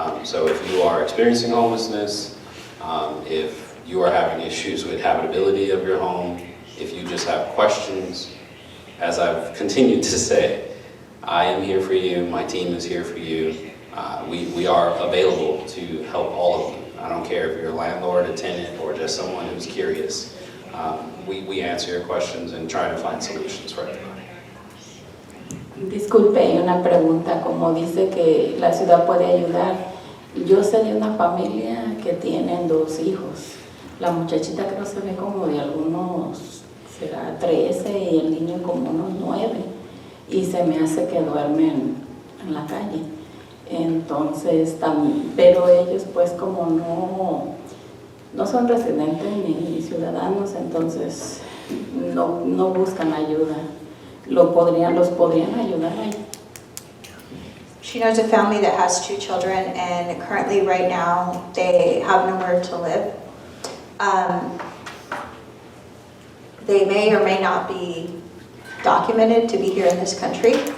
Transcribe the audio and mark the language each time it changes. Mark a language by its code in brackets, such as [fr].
[en] So if you are experiencing homelessness, if you are having issues with habitability of your home, if you just have questions, as I've continued to say, I am here for you, my team is here for you. We are available to help all of you. I don't care if you're a landlord, a tenant, or just someone who's curious. We answer your questions and try to find solutions for everybody. [es] Disculpe, hay una pregunta, como dice que la ciudad puede ayudar. Yo sé de una familia que tienen 2 hijos. La muchachita creo se ve como de algunos, será 13, y el niño como unos 9. Y se me hace que duermen en la calle. Entonces, pero ellos pues como no son residentes ni ciudadanos, entonces no buscan ayuda. Los podrían ayudar ahí. [en] She knows a family that has 2 children, and currently right now they have nowhere to live. They may or may not be documented to be here in this country.